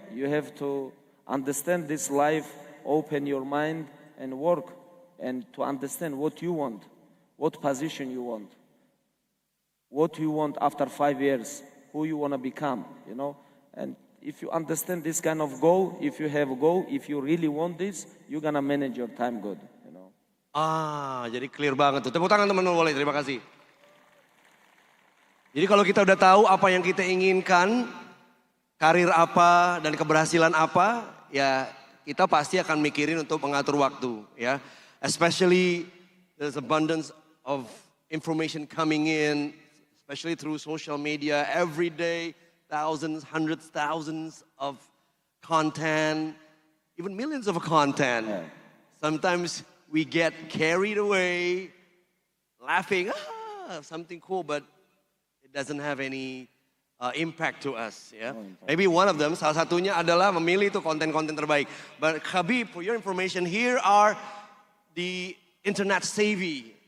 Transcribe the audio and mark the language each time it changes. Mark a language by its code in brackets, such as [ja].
[en] You have to understand this life, open your mind and work, and to understand what you want, what position you want, what you want after 5 years, who you want to become, you know. And if you understand this kind of goal, if you have a goal, if you really want this, you're gonna manage your time good, you know. [id] Jadi clear banget tuh. Tepuk tangan teman-teman boleh, terima kasih. Jadi kalau kita udah tahu apa yang kita inginkan, karir apa dan keberhasilan apa, ya kita pasti akan mikirin untuk mengatur waktu, ya. [en] Especially there's abundance of information coming in, especially through social media every day. Thousands, hundreds, thousands of content, even millions of content. Yeah. Sometimes we get carried away, laughing, something cool, but it doesn't have any impact to us. Yeah? No impact. Maybe one of them, [id] salah satunya adalah memilih itu konten-konten terbaik. [en] But Khabib, for your information, here are the internet savvy.